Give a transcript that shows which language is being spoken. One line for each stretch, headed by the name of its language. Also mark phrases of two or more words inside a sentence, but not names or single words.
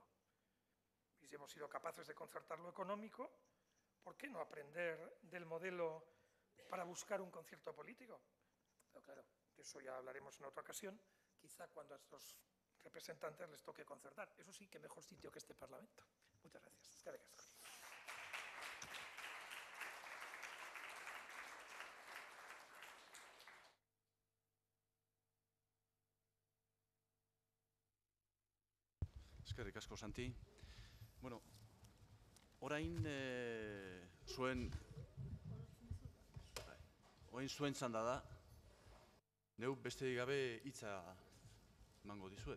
Spanish: Y si hemos sido capaces de concertar lo económico, ¿por qué no aprender del modelo para buscar un concierto político? Pero claro, de eso ya hablaremos en otra ocasión, quizá cuando a estos representantes les toque concertar. Eso sí, que mejor sitio que este Parlamento. Muchas gracias.
Basque: Eskerrik asko. Eskerrik asko, Santi. Bueno, orain zuen txanda da, neu besterik gabe hitza emango dizuet.